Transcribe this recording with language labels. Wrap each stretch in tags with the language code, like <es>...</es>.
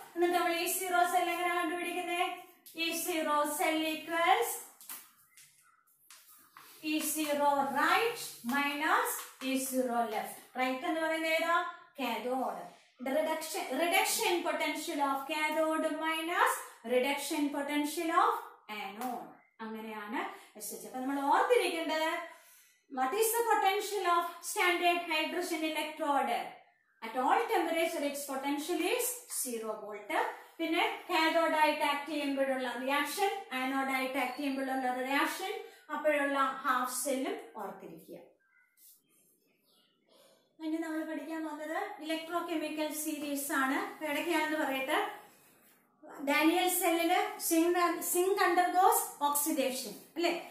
<ml>എന്നിട്ട് നമ്മൾ E0 cell എങ്ങനെ കണ്ടുപിടിക്കുന്നത്?</ml> <en>E0 cell equals E0 right minus E0 left.</en> <ml>Right എന്ന് പറയുന്നത് ഏതാ? Cathode.</ml> <en>Reduction potential of cathode minus reduction potential of anode.</en> <ml>അങ്ങനെയാണ് SHE. അപ്പൊ നമ്മൾ ഓർത്തിരിക്കേണ്ടത്,</ml> <en>what is the potential of standard hydrogen electrode? At all temperature its potential is 0 volt.</en> <ml>പിന്നെ cathode ആയിട്ട് act ചെയ്യുമ്പോഴുള്ള reaction, anode ആയിട്ട് ആക്ട് ചെയ്യുമ്പോഴുള്ള reaction, അപ്പോഴുള്ള half സെല്ലും ഓർത്തിരിക്കുക. ഇനി നമ്മൾ പഠിക്കാൻ പോകുന്നത് ഇലക്ട്രോ കെമിക്കൽ സീരീസ് ആണ്. ഇടയ്ക്കാണെന്ന് പറയട്ടെ, ഡാനിയൽ സെല്ലില്</ml> <en>zinc undergoes oxidation</en> <ml>അല്ലെ.</ml>